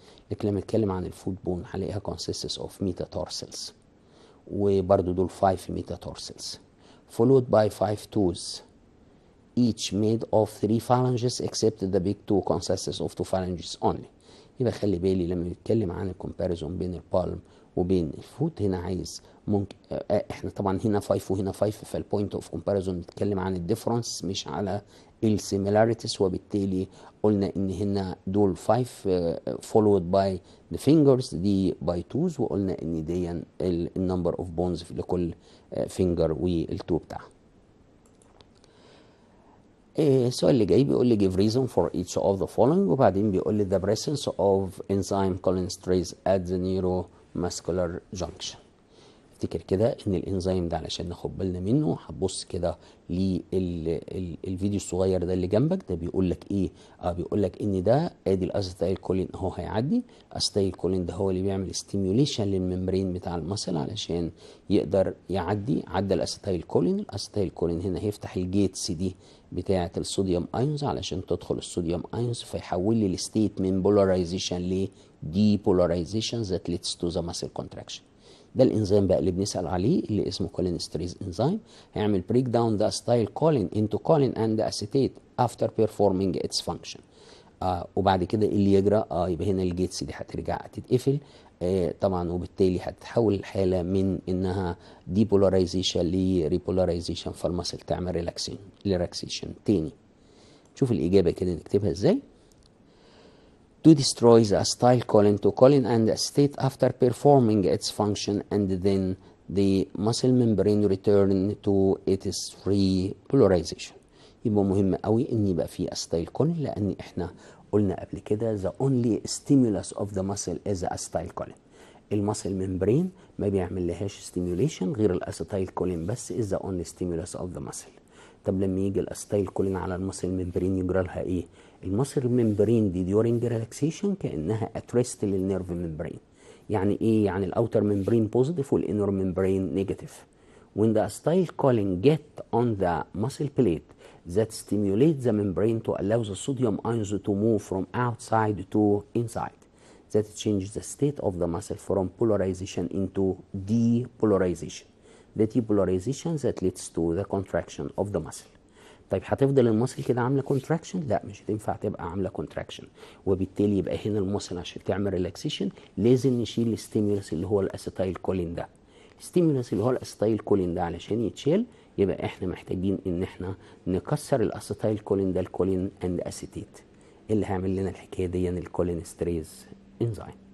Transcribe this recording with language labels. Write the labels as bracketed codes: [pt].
[ar] لكن لما نتكلم عن الفوت بون هنلاقيها [en] consists of metatarsals [ar] وبرضو دول [en] 5 metatarsals followed by 5 toes each made of 3 phalanges except the big toe consists of 2 phalanges only. [ar] يبقى خلي بالي لما نتكلم عن الكومباريزون بين البالم وبين الفوت هنا عايز ممكن احنا طبعا هنا 5 وهنا 5 فالبوينت اوف كومباريزون نتكلم عن الديفرنس مش على السيميلاريتيز، وبالتالي قلنا ان هنا دول 5 [en] followed by the fingers [ar] دي by twos، وقلنا ان دي النمبر اوف بونز لكل فينجر والتو بتاعها. السؤال اللي جاي بيقول لي [en] give reason for each of the following، [ar] وبعدين بيقول لي [en] the presence of enzyme cholinesterase at the neuromuscular junction. [ar] افتكر كده ان الانزيم ده علشان ناخد بالنا منه هتبص كده للفيديو الصغير ده اللي جنبك ده بيقول لك ايه. بيقول لك ان ده ادي الاسيتايل كولين اهو هيعدي. الاسيتايل كولين ده هو اللي بيعمل ستيميوليشن للممبرين بتاع المصل علشان يقدر يعدي. عدى الاسيتايل كولين، الاسيتايل كولين هنا هيفتح الجيتس دي بتاعه الصوديوم ايونز علشان تدخل الصوديوم ايونز فيحول لي الستيت من بولاريزيشن ل دي بولاريزيشن ذات ليدز تو ذا ماسل كونتراكشن. ده الانزيم بقى اللي بنسال عليه اللي اسمه كولينستريز انزيم. [en] هيعمل break down the acetyl choline into choline and acetate after performing its function. [ar] وبعد كده اللي يجرى يبقى هنا الجيتس دي هترجع تتقفل طبعا، وبالتالي هتتحول الحاله من انها ديبولاريزيشن لريبولاريزيشن فالمصل تعمل ريلاكسيشن تاني. شوف الاجابه كده نكتبها ازاي. [en] To destroy the acetylcholine to choline and acetate after performing its function, and then the muscle membrane return to its free polarization. [ar] يبقى مهم قوي ان يبقى في acetylcholine لان احنا قلنا قبل كده [en] the only stimulus of the muscle is the acetylcholine. [ar] المسل ممبرين ما بيعمل لهاش stimulation غير الاسيتايلكولين بس [en] is the only stimulus of the muscle. [ar] طب لما يجي الاسيتايلكولين على المسل ممبرين يجرى لها ايه؟ المسل ممبرين دي during relaxation كانها اتريست للنيرف ممبرين. يعني ايه؟ يعني الاوتر ممبرين بوزيتيف والانر ممبرين نيجاتيف. [en] When the acetylcholine get on the muscle plate that stimulates the membrane to allow the sodium ions to move from outside to inside. That changes the state of the muscle from polarization into depolarization. The depolarization that leads to the contraction of the muscle. [ar] طيب هتفضل المصل كده عامله كونتراكشن؟ لا مش هتنفع تبقى عامله كونتراكشن، وبالتالي يبقى هنا المصل عشان تعمل ريلاكسيشن لازم نشيل الستيمولس اللي هو الاسيتايل كولين ده. الستيمولس اللي هو الاسيتايل كولين ده علشان يتشال يبقى احنا محتاجين ان احنا نكسر الاسيتايل كولين ده الكولين اند اسيتيت اللي هيعمل لنا الحكايه دي الكولينستريز انزيم.